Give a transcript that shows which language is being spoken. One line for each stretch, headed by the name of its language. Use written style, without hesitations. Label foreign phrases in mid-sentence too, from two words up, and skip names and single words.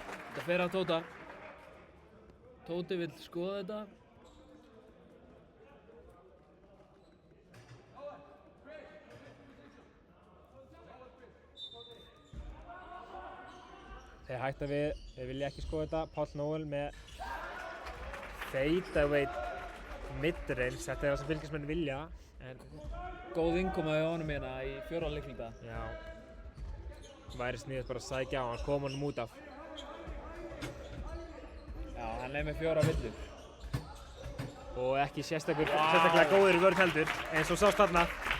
Icelandic: Þetta fer á Tóta. Tóti vill skoða þetta. Þeir hætta við, þeir vilja ekki skoða þetta. Páll Nóel með
English: fade away mid-range.
Icelandic: Þetta það sem fylgismenn vilja. En Góð innkoma hjá honum hérna í 4. leikluta. já, væri sniðugt bara að sækja á hann, koma honum út af. Já, hann með 4 villur. Og ekki sérstaklega góður í vörn heldur, eins og sást þarna.